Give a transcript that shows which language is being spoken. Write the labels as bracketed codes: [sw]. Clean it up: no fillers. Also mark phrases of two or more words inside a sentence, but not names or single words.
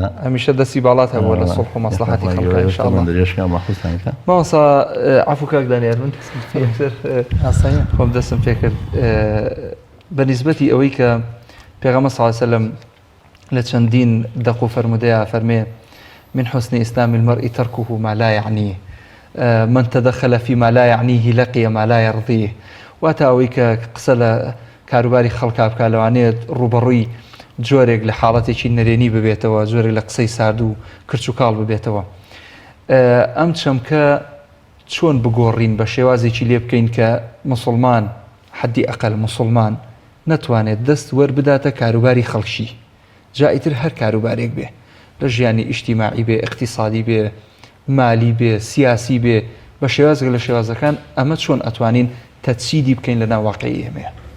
[ckb] هەمیشە دەستی باڵات هەبووە لە سڵح و مەسلحەتی خەڵک ئینشاءالله درێژکە مەخصوصانەکە مامۆستا عەفو کاک دانیار من خۆم دەستم پێ کرد بەنسبەتی ئەوەی کە پێغەمبەر [ar] صلی الله علیه وسلم [ckb] لە چەندین دەق و فەرمودەیە فەرمێ [ar] من حسن إسلام المرء تركه ما لا يعنيه من تدخل فيما لا يعنيه لقي ما لا يرضيه [ckb] واتە ئەوەی کە قسە لە کاروباری خەڵکا بکە لەوانەیە ڕوبەڕووی جۆرێک لە حاڵەتێکی نەرێنی ببێتەوە جۆرێک لە قسەی سارد و کرچ و کاڵ ببێتەوە ئەم چەمکە چۆن بگۆڕین بە شێوازێکی لێ بکەین کە مسلمان حدی ئەقل مسلمان نەتوانێت دەست وەربداتە کاروباری خەڵکی جائیتر هەر کاروبارێک بێ لە ژیانی ئیجتیماعی بێ اقتصادی بێ مالی بێ سیاسی بێ بە شێوازێک لە شێوازەکان ئەمە چۆن ئەتوانین تەجسیدی بکەین لە ناو واقعی ئێمەیە